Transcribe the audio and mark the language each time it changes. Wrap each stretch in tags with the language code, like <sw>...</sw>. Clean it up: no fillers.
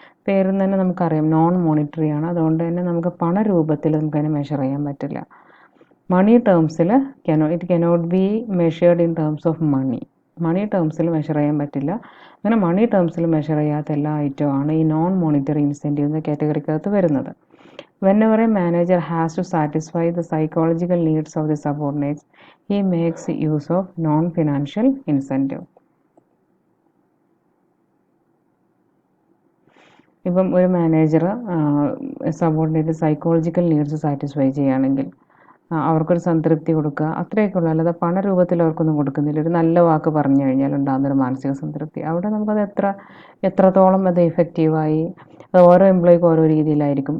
<ml>പേരിൽ തന്നെ നമുക്കറിയാം നോൺ മോണിറ്ററി ആണ്, അതുകൊണ്ട് തന്നെ നമുക്ക് പണരൂപത്തിൽ നമുക്കതിനെ മെഷർ ചെയ്യാൻ പറ്റില്ല.</ml> <en>money ടേംസിൽ it cannot be measured in terms of money</en> <ml>ടേംസിൽ measure ചെയ്യാൻ പറ്റില്ല. അങ്ങനെ മണി ടേംസിൽ മെഷർ ചെയ്യാത്ത എല്ലാ ഐറ്റമാണ് ഈ നോൺ മോണിറ്ററി ഇൻസെൻറ്റീവ് എന്ന കാറ്റഗറിക്കകത്ത് വരുന്നത്.</ml> <en>Whenever a manager has to satisfy the psychological needs of the subordinates, he makes use of non-financial incentive.</en> <ml>ഇപ്പം ഒരു manager subordinate psychological needs satisfy ചെയ്യുകയാണെങ്കിൽ അവർക്കൊരു സംതൃപ്തി കൊടുക്കുക, അത്രയൊക്കെ ഉള്ളൂ. അല്ലാതെ പണരൂപത്തിൽ അവർക്കൊന്നും കൊടുക്കുന്നില്ല. ഒരു നല്ല വാക്ക് പറഞ്ഞു കഴിഞ്ഞാൽ ഉണ്ടാകുന്നൊരു മാനസിക സംതൃപ്തി, അവിടെ നമുക്കത് എത്രത്തോളം അത് ഇഫക്റ്റീവായി, അത് ഓരോ എംപ്ലോയിക്കും ഓരോ രീതിയിലായിരിക്കും.</ml>